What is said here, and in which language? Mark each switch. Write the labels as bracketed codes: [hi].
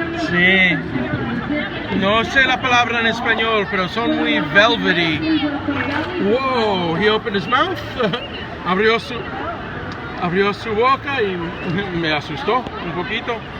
[es] Sí. No sé la palabra en español, pero son muy velvety. [en] Whoa, he opened his mouth. [es] abrió su boca y me asustó un poquito.